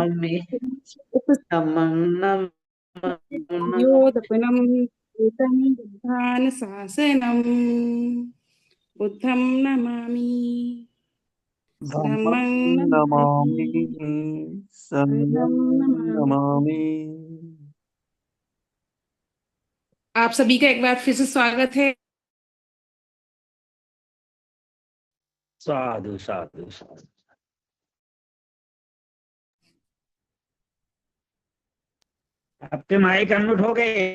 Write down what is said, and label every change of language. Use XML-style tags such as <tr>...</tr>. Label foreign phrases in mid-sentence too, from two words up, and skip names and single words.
<pi>नमामि धम्मं नमामि योदपनम् एतं बुद्धानुशासनम् बुद्धं नमामि धम्मं धम्मं नमामि नमामि संघं संघं नमामि। नमामि।</pi> <hi>आप सभी का एक बार फिर से स्वागत है।</hi> <pi>साधु साधु साधु।</pi> <hi>आपके माइक अनम्यूट हो गए।</hi>